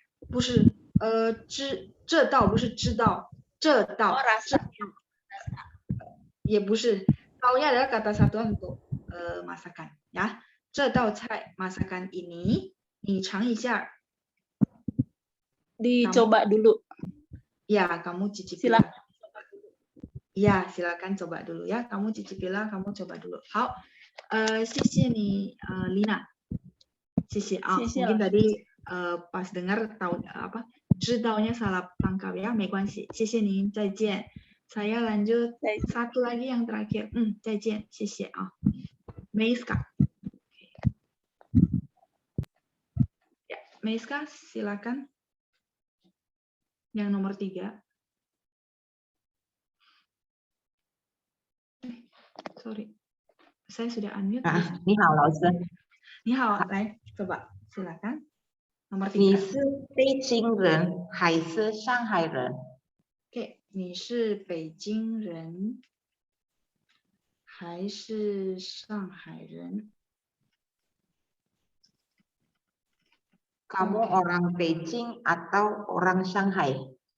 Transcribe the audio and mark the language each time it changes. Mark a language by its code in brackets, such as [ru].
[zh] 不是这道不是知道，这道也不是。 [id] Taunya adalah kata satuan untuk masakan ya. [zh] 这道菜 [id] masakan ini [zh] 你尝一下。 [id] Dicoba dulu. Ya, kamu cicipilah. Ya, silakan coba dulu ya. Kamu cicipilah, kamu coba dulu. [zh] 好，谢谢你Lina。谢谢啊。 [id] Mungkin tadi pas dengar tahu知道nya salah tangkap ya, [zh] 没关系。谢谢您，再见。 [id] Saya lanjut satu lagi yang terakhir. [zh] 再见，谢谢啊。Meiska. [id] Ya, Meiska silakan. Yang nomor 3. Sorry, saya sudah unmute. [zh] 你好，老师。你好，来， [id] coba silakan. Nomor 3. [zh] 你是北京人还是上海人？ [en] OK， [zh] 你是北京人还是上海人？ [id] Kamu orang Beijing atau orang Shanghai?